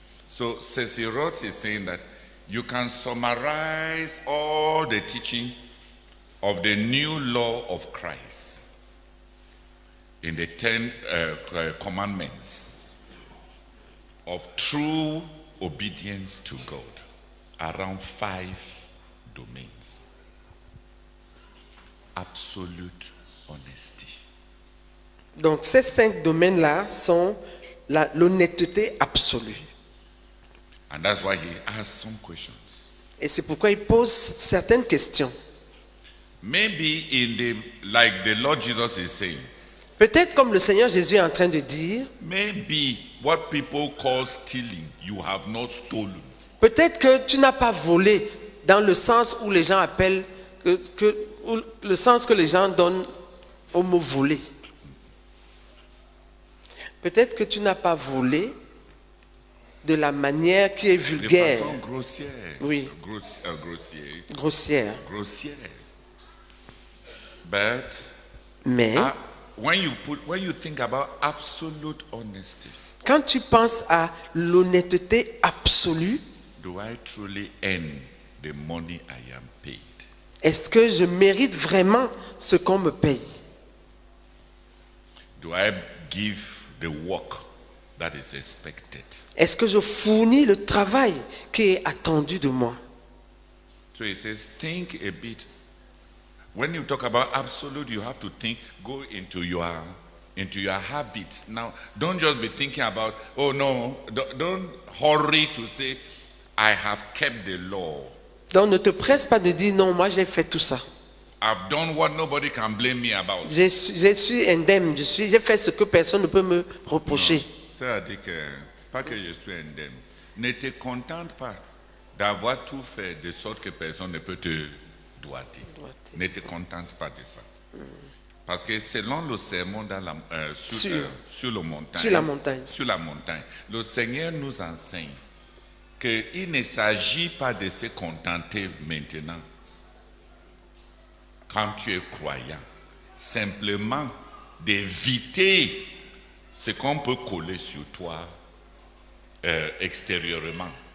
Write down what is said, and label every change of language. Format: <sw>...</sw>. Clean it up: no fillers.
<en>So Cecil Rhodes is saying that you can summarize all the teaching of the new law of Christ in the 10 commandments of true obedience to God around 5 domains. Absolute honesty.</en> <fr>Donc ces 5 domaines-là sont l'honnêteté absolue.</fr> <en>And that's why he asked some questions.</en> <fr>Et c'est pourquoi il pose certaines questions.</fr> <en>Maybe like the Lord Jesus is saying,</en> <fr>Peut-être comme le Seigneur Jésus est en train de dire,</fr> <en>maybe what people call stealing, you have not stolen.</en> <fr>peut-être que tu n'as pas volé dans le sens où les gens appellent, le sens que les gens donnent au mot voler. Peut-être que tu n'as pas volé de la manière qui est De vulgaire, façon grossière. Oui. Grossière. grossière.</fr> <en>But</en> <fr>Mais</fr> <en>when you think about absolute honesty,</en> <fr>quand tu penses à l'honnêteté absolue,</fr> <en>do I truly earn the money I am paid?</en> <fr>est-ce que je mérite vraiment ce qu'on me paye?</fr> <en>Do I give the work that is expected?</en> <fr>Est-ce que je fournis le travail qui est attendu de moi?</fr> <en>So he says, think a bit. When you talk about absolute, you have to go into your habits. Now, don't just be thinking about, oh no, don't hurry to say, I have kept the law.</en> <fr>Donc ne te presse pas de dire non, moi j'ai fait tout ça.</fr> <en>I've done what nobody can blame me about.</en> <fr>Je suis indemne, j'ai fait ce que personne ne peut me reprocher. C'est-à-dire que, pas que je suis indemne, ne te contente pas d'avoir tout fait de sorte que personne ne peut te doiter. Ne te contente pas de ça. Parce que selon le sermon sur la montagne, le Seigneur nous enseigne qu'il ne s'agit pas de se contenter maintenant quand tu es croyant, simplement d'éviter ce qu'on peut coller sur toi extérieurement.</fr>